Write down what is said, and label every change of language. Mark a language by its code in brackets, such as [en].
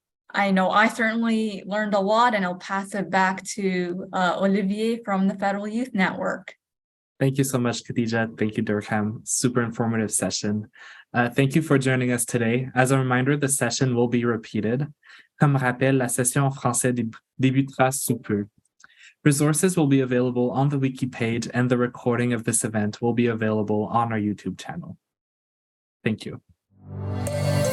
[en] I know I certainly learned a lot, and I'll pass it back to Olivier from the Federal Youth Network. Thank you so much, Khadija. Thank you, Dirham. Super informative session. Thank you for joining us today. As a reminder, the session will be repeated. [fr] Comme rappel, la session en français débutera sous peu. [en] Resources will be available on the wiki page, and the recording of this event will be available on our YouTube channel. Thank you.